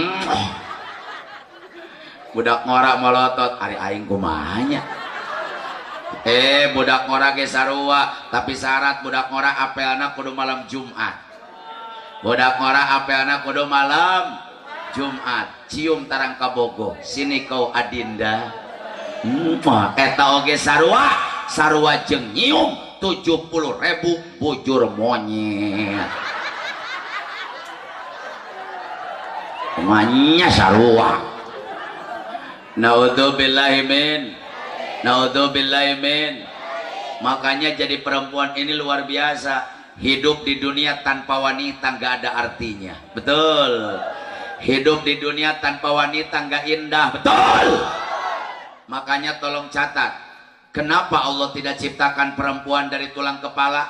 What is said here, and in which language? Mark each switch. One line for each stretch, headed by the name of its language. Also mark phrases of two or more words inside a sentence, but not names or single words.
Sundanese: Budak ngora melotot, ari aing kumaha nya? Budak ngora ge sarua, tapi syarat budak ngora apelna kudu malam Jumat. Budak ngora apelna kudu malam Jumat. Cium tarang kabogo,
Indonesian: sini kau adinda.
Sundanese: Eta oge sarua, sarua jeung nyium 70.000 bujur monyet. Kumanya sarua.
Arabic: نعوذ بالله من. نعوذ بالله من.
Indonesian: Makanya jadi perempuan ini luar biasa. Hidup di dunia tanpa wanita nggak ada artinya. Betul. Hidup di dunia tanpa wanita nggak indah. Betul. Makanya tolong catat, kenapa Allah tidak ciptakan perempuan dari tulang kepala?